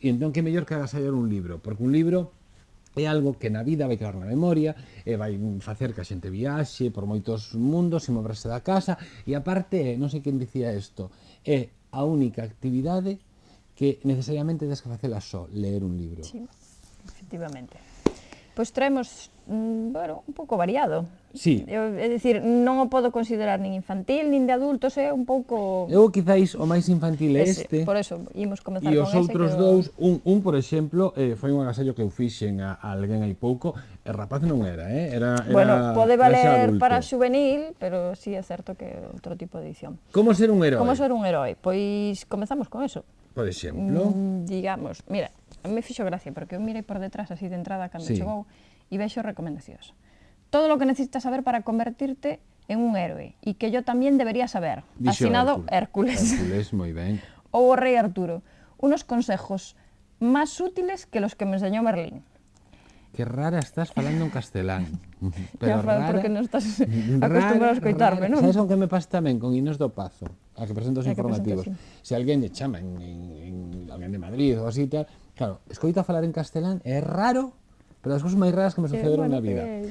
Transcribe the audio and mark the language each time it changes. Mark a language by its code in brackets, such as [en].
[gl] E entón que mellor que agasallar un libro, porque un libro é algo que na vida vai quedar na memoria e vai facer que a xente viaxe por moitos mundos sin moverse da casa e aparte, non sei quen dicía isto, é a única actividade que necesariamente tens que facela só, leer un libro. Sí, efectivamente. Pois traemos, bueno, un pouco variado. Sí. É dicir, non o podo considerar nin infantil, nin de adultos, é un pouco... Eu quizáis o máis infantil é este. Por eso, imos comezar con ese. E os outros dous, un, por exemplo, foi un agasallo que eu fixen a alguén hai pouco, e rapaz non era, era bueno, pode valer para adulto. xuvenil, pero sí é certo que é outro tipo de edición. Como ser un herói? Como ser un herói? Pois comezamos con eso. Por exemplo? Digamos, mira, a mí me fixo gracia, porque eu mirei por detrás así de entrada cando chegou e vexo recomendacións. [es] Todo lo que necesitas saber para convertirte en un héroe e que yo también debería saber. [gl] Dixo Asinado Hércules. Hércules, moi ben. Ou o rei Arturo. [es] Unos consejos más útiles que los que me enseñó Merlín. [gl] Que rara estás falando en castelán. Pero rara, porque non estás acostumbrado a escoitarme, non? Sabes con que me pasa tamén? Con Inés do Pazo, a que presenta os informativos. Presenta, Se alguén lle chama alguén de Madrid ou así tal, claro, escoita falar en castelán, é raro, pero as cousas máis raras que me sucederon na vida.